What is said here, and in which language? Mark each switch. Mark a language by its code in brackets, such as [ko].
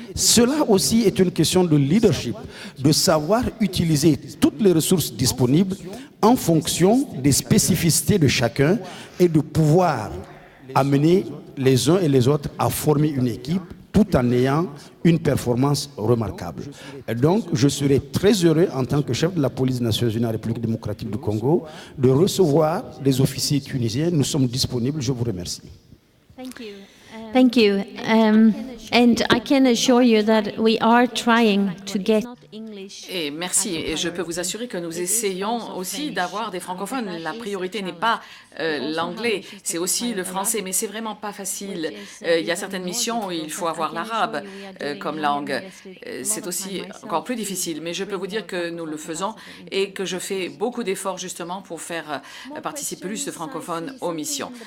[fr] Cela aussi est une question de leadership, de savoir utiliser toutes les ressources disponibles en fonction des spécificités de chacun et de pouvoir amener les uns et les autres à former une équipe tout en ayant une performance remarquable. Et donc, je serai très heureux en tant que chef de la police des Nations Unies en République démocratique du Congo de recevoir des officiers tunisiens. Nous sommes disponibles. Je vous remercie. [en] Thank you. And I can assure you that we are trying to get. [fr] Et merci. Et je peux vous assurer que nous essayons aussi d'avoir des francophones. La priorité n'est pas l'anglais, c'est aussi le français, mais c'est vraiment pas facile. Il y a certaines missions où il faut avoir l'arabe comme langue. C'est aussi encore plus difficile, mais je peux vous dire que nous le faisons et que je fais beaucoup d'efforts justement pour faire participer plus de francophones aux missions.